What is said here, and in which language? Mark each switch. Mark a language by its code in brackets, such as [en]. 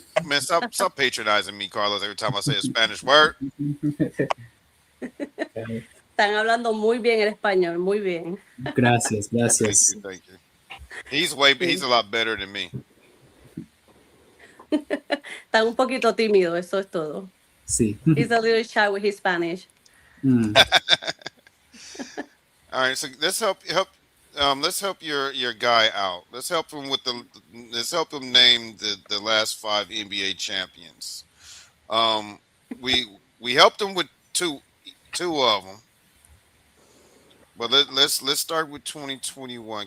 [en] Man, stop patronizing me, Carlos, every time I say a Spanish word. [es] Están hablando muy bien el español, muy bien. Gracias. [en] Thank you. He's a lot better than me. [es] Están un poquito tímido, eso es todo. Sí. [en] He's a little shy with his Spanish. All right, so let's help your guy out. Let's help him name the last 5 NBA champions. We helped him with two of them. But let's start with 2021.